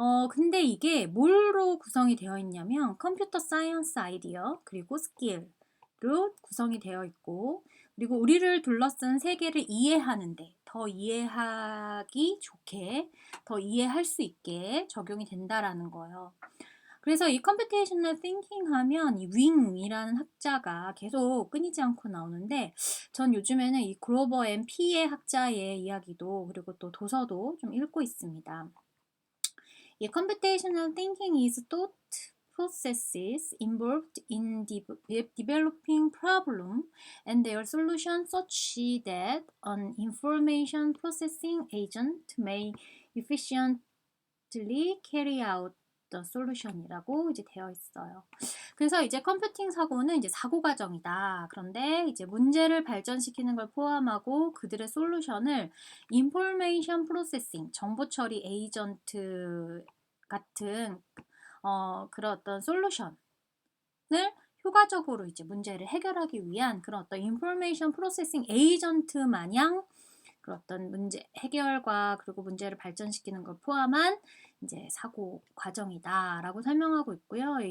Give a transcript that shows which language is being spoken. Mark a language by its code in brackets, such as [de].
[ko] 근데 이게 뭘로 구성이 되어 있냐면 컴퓨터 사이언스 아이디어, 그리고 스킬로 구성이 되어 있고, 그리고 우리를 둘러싼 세계를 이해하는데 더 이해하기 좋게, 더 이해할 수 있게 적용이 된다라는 거예요. 그래서 이 컴퓨테이셔널 띵킹 하면 이 윙이라는 학자가 계속 끊이지 않고 나오는데, 전 요즘에는 이 그로버 앤 피의 학자의 이야기도, 그리고 또 도서도 좀 읽고 있습니다. [en] 이 computational thinking is thought processes involved in developing problem and their solution such that an information processing agent may efficiently carry out the solution이라고 [ko] 이제 되어 있어요. 그래서 이제 컴퓨팅 사고는 이제 사고 과정이다. 그런데 이제 문제를 발전시키는 걸 포함하고 그들의 솔루션을 인포메이션 프로세싱, 정보 처리 에이전트 같은 그런 어떤 솔루션을 효과적으로 이제 문제를 해결하기 위한 그런 어떤 인포메이션 프로세싱 에이전트 마냥 그런 어떤 문제 해결과 그리고 문제를 발전시키는 걸 포함한 이제 사고 과정이다라고 설명하고 있고요.